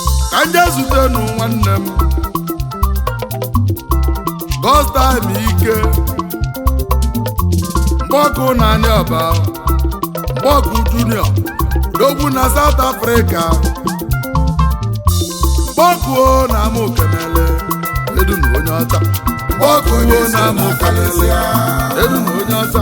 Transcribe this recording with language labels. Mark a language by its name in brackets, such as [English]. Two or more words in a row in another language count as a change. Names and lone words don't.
[Igbo] Ka m jee zute nụ nwanne m. [English] God's time [Igbo] ike. Mgbe ọkụ na anị ọba. Mgbe ọkụ junior. Odogwu na South Africa. Mgbe ọkụ o na amụ kenele. Edu na onye ọcha. Mgbe ọkụ o na amụ kenele. Edu na onye ọcha.